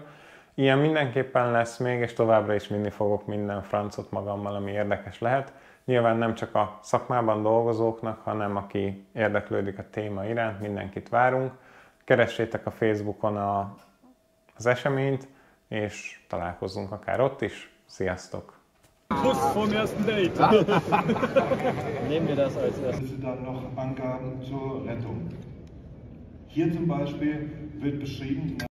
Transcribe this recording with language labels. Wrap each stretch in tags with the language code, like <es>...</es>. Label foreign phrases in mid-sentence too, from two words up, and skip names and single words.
<hu>Ilyen mindenképpen lesz még, és továbbra is vinni fogok minden francot magammal, ami érdekes lehet. Nyilván nem csak a szakmában dolgozóknak, hanem aki érdeklődik a téma iránt, mindenkit várunk. Keressétek a Facebookon az eseményt, és találkozzunk akár ott is. Sziasztok!</hu> <de>Kuss vom ersten Date. Nehmen wir das als erstes. Dann noch Angaben zur Rettung. Hier zum Beispiel wird beschrieben,</de>